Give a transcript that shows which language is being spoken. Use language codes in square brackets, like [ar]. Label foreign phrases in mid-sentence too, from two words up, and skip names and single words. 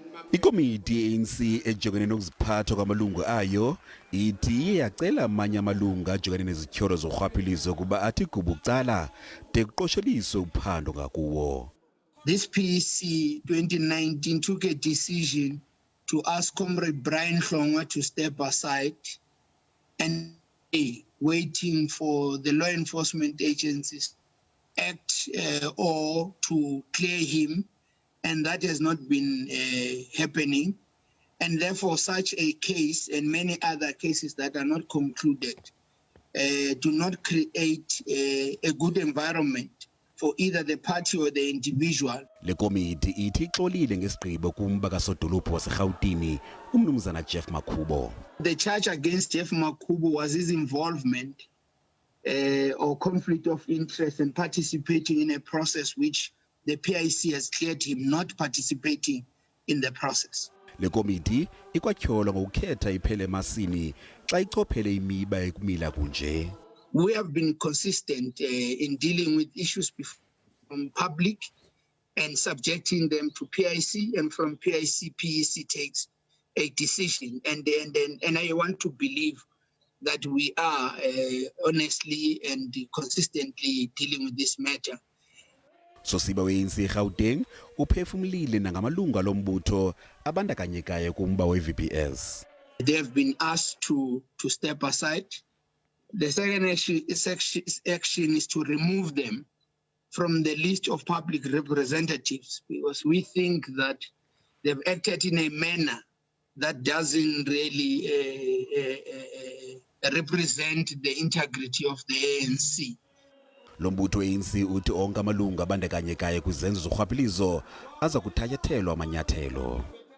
[xh] Ikomiti yeANC ejongene nokuziphatha kwamalungu ayo ithi yacela amanye amalungu ajongene nezityholo zorhwaphilizo kuba athi kubucala de kuqosheliswe uphando ngakuwo. [en] This PEC 2019 took a decision to ask Comrade Brian Hlongwa to step aside and waiting for the law enforcement agencies act or to clear him, and that has not been happening, and therefore such a case and many other cases that are not concluded do not create a good environment for either the party or the individual. [xh] Lekomiti ithi ixolile ngesigqibo kumba kasodolophu waseRhawutini umnumzana Jeff Makhubo. [en] The charge against Jeff Makhubo was his involvement or conflict of interest and participating in a process which the PIC has cleared him not participating in the process. [xh] Lekomiti ikwatyholwa ngokukhetha iphele emasini xa ichophele imiba ekumila kunje. [en] We have been consistent in dealing with issues from public and subjecting them to PIC, and from PIC, PEC takes a decision. And I want to believe that we are honestly and consistently dealing with this matter. [xh] Sosiba weANC eGauteng uphefumlile nangamalungu alombutho abandakanyekayo kumba weVPS. [en] They have been asked to step aside. The second action is to remove them from the list of public representatives, because we think that they've acted in a manner that doesn't really represent the integrity of the ANC. [xh] Lombutho weANC uthi onke amalungu abandakanyekayo kwizenzo zorhwaphilizo aza kuthatyathelwa amanyathelo.